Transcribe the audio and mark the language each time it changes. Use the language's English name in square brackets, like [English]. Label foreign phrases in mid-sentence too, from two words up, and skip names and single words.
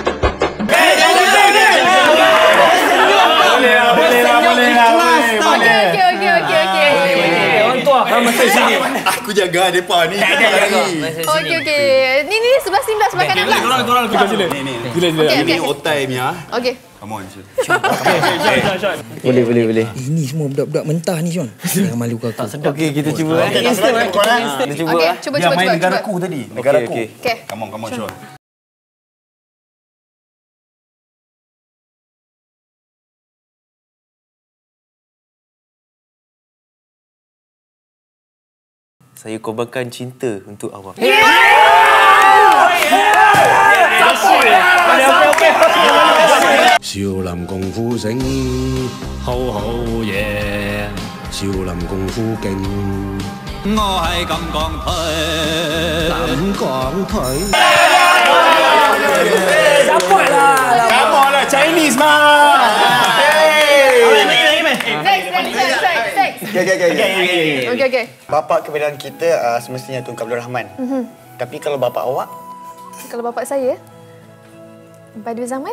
[Malay] Okey. Orang tua. Masa sini. Aku jaga depa ni. Okey. Ni sebelah sini sebelah kanan lah. Korang kita sila. Ini otai Mia. Okey. [English] Come on, Sean. [Malay] Boleh. Ini semua budak-budak mentah ni, Sean. Jangan malu kau. Okey, kita cuba. Kita cuba. Okey, cuba. Dia main negaraku tadi. Negaraku. Okey. [English] Come on, Sean. [Malay] Saya korbankan cinta untuk awak. [Cantonese] 少林功夫醒，好好嘢。少林功夫勁，我係咁講佢，咁講佢。 [English] Come on lah, Chinese mah. [Malay] Next. Okey. Bapa kebenaran kita semestinya Tunku Abdul Rahman. Tapi kalau bapa awak, Kalau bapak saya, Badu Zaman?